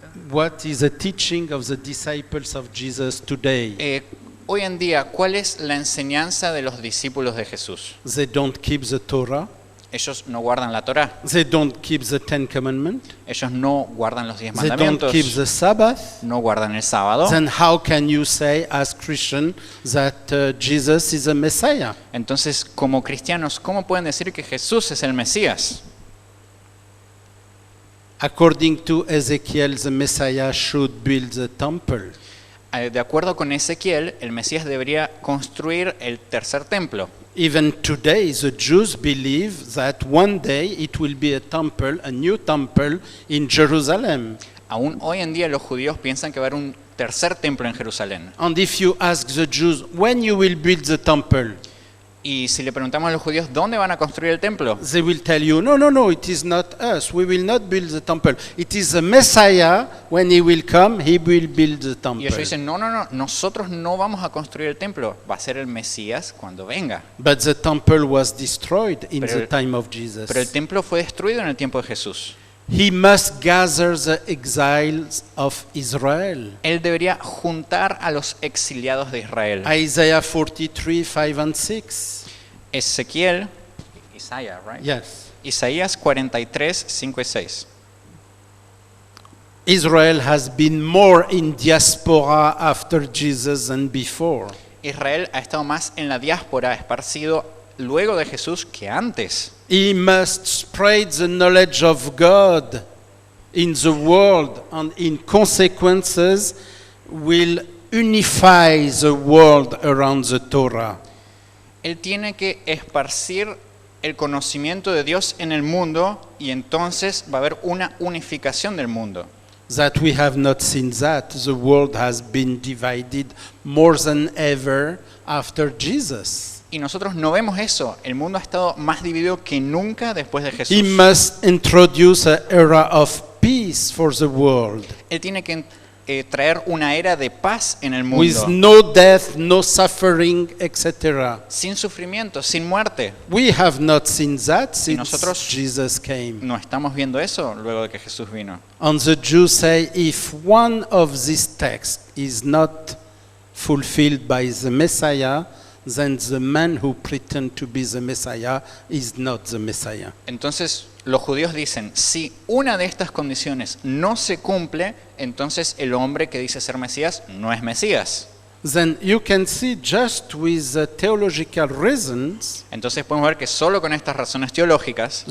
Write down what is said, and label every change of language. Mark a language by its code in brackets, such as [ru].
[en] What is the teaching of the disciples of Jesus today? [es] Hoy en día, ¿cuál es la enseñanza de los discípulos de Jesús? [en] They don't keep the Torah. [es] Ellos no guardan la Torá, [en] They don't keep the Ten Commandments. [es] ellos no guardan los 10 [en] They don't [es] mandamientos, [en] keep the Sabbath. [es] no guardan el sábado. [en] Then how can you say as Christian that Jesus is a Messiah? [es] Entonces, como cristianos, ¿cómo pueden decir que Jesús es el Mesías? [en] According to Ezekiel, the Messiah should build the temple. [es] De acuerdo con Ezequiel, el Mesías debería construir el tercer templo. [en] Even today, the Jews believe that one day it will be a temple, a new temple in Jerusalem. [es] Aún hoy en día los judíos piensan que va a haber un tercer templo en Jerusalén. [en] And if you ask the Jews, when you will build the temple, [es] Y si le preguntamos a los judíos dónde van a construir el templo, [en] they will tell you, no, it is not us. We will not build the temple. It is the Messiah. When he will come, he will build the [es] y [en] temple. [es] ellos dicen, no, nosotros no vamos a construir el templo, va a ser el Mesías cuando venga. [en] But the temple was destroyed in [es] Pero- [en] the time of Jesus. [es] Pero el templo fue destruido en el tiempo de Jesús. [en] He must gather the exiles of Israel. [es] Él debería juntar a los exiliados de Israel. [en] Isaiah 43, 5 and 6. [es] Ezequiel, Isaías, right? [en] Yes. [es] Isaías 43, 5 y 6. [en] Israel has been more in diaspora after Jesus than before. [es] Israel ha estado más en la diáspora, esparcido luego de Jesús que antes. [en] He must spread the knowledge of God in the world, and in consequences will unify the world around the Torah. [es] Él tiene que esparcir el conocimiento de Dios en el mundo y entonces va a haber una unificación del mundo. [en] That we have not seen that. The world has been divided more than ever after Jesus. [es] Y nosotros no vemos eso. El mundo ha estado más dividido que nunca después de Jesús. [en] He must introduce an era of peace for the world, [es] Él tiene que traer una era de paz en el [en] with [es] mundo, [en] no death, no suffering, etc. [es] sin sufrimiento, sin muerte. [en] We have not seen that since [es] nosotros- [en] Jesus came. [es] No estamos viendo eso luego de que Jesús vino. [en] And the Jews say, if one of these texts is not fulfilled by the Messiah, then the man who pretend to be the Messiah is not the Messiah. [es] Entonces los judíos dicen, si una de estas condiciones no se cumple, entonces el hombre que dice ser Mesías no es Mesías. [en] Then you can see just with the theological reasons, [es] Entonces podemos ver que solo con estas razones teológicas,